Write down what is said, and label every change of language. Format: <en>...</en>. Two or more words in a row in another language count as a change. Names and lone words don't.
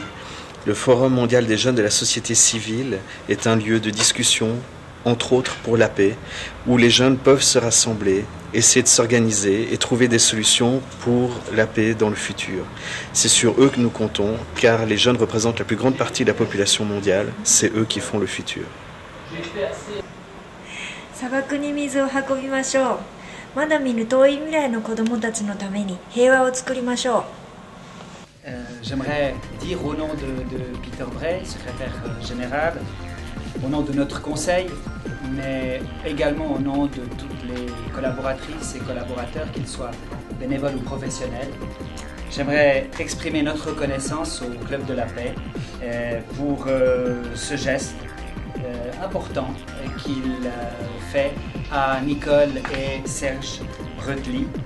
<fr>Le Forum mondial des jeunes de la société civile est un lieu de discussion, entre autres pour la paix, où les jeunes peuvent se rassembler, essayer de s'organiser et trouver des solutions pour la paix dans le futur. C'est sur eux que nous comptons, car les jeunes représentent la plus grande partie de la population mondiale. C'est eux qui font le futur.</fr> <ja>砂漠に水を運びましょう。まだ見ぬ遠い未来の子どもたちのために平和を作りましょう。</ja> <fr>J'aimerais dire au nom de Peter Bray, secrétaire général, au nom de notre conseil, mais également au nom de toutes les collaboratrices et collaborateurs, qu'ils soient bénévoles ou professionnels, j'aimerais exprimer notre reconnaissance au Club de la Paix pour ce geste important qu'il fait à Nicole et Serge Bretely.</fr>